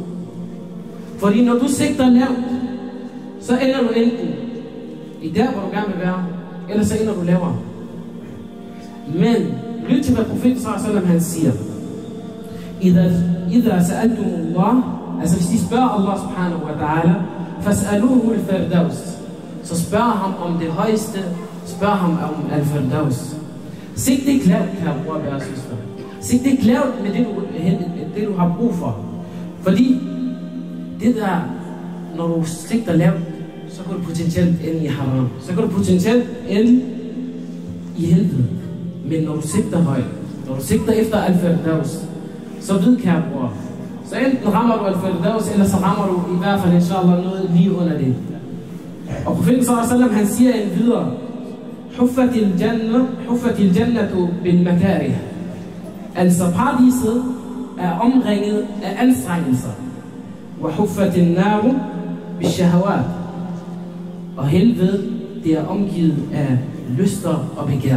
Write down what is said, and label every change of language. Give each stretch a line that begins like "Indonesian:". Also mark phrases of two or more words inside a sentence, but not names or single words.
Danish: Fordi når du sigter lavt, så ender du enten i der, hvor du gerne vil være, eller så ender du lavere. Men lyt til, hvad profeten sallallahu han siger.
Arabic: إذا سألتم الله,
Danish: altså hvis de spørger
Arabic: الله سبحانه وتعالى, فاسألوه الفردوس,
Danish: så spørg ham om det højeste, spørg ham om al-firdaus. Sig det ikke lavt, kære bror og søster. Sig det ikke lavt med det du har brug for. Fordi det der, når du sigter lavt, så kan du potentielt ende i haram. Så kan du potentielt ende i helvede. Men når du sigter højt, når du sigter efter al-Firdaus, så ved, kære bror, så enten rammer du al-Firdaus, eller så rammer du i hvert fald, inshallah, noget lige under det.
Arabic: Og profeten صلى الله عليه وسلم,
Danish: han siger en videre,
Arabic: حفت الجنة بالمكاره.
Danish: Altså paradiset er omringet af anstrengelser.
Arabic: وحفت النار بالشهوات.
Danish: Og helvede, det er omgivet af lyster og begær.